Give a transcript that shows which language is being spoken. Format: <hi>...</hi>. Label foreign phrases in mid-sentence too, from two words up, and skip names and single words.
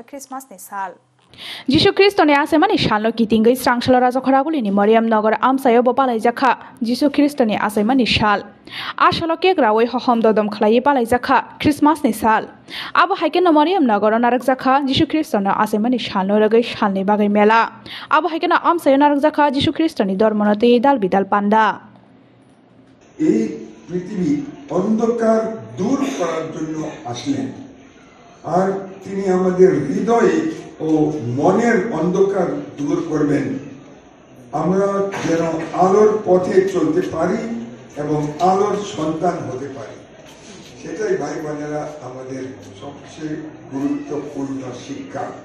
<trp>Christmas ni sal Jisu Kristoni asemani salno kitingei strangshalo rajokharaguনি ni Mariam Nagar amsayabo palaijaka Jisu Kristoni asemani sal ashalo kegrawi hohom dodom khlai palaijaka Christmas ni sal abo haike no Mariam Nagar narakjaka Jisu Kristoni asemani salno ragai salni bagai mela abo haike no amsayo narakjaka Jisu Kristoni dormonate dal bidal panda</trp> <bn>এই পৃথিবী অন্ধকার দূর করার জন্য আসলেন আর তিনি আমাদের হৃদয়ে ও মনের অন্ধকার দূর করবেন আমরা যেন আলোর পথে চলতে পারি এবং আলোর সন্তান হতে পারি সেটাই ভাই বোনেরা আমাদের সবচেয়ে গুরুত্বপূর্ণ শিক্ষা</bn>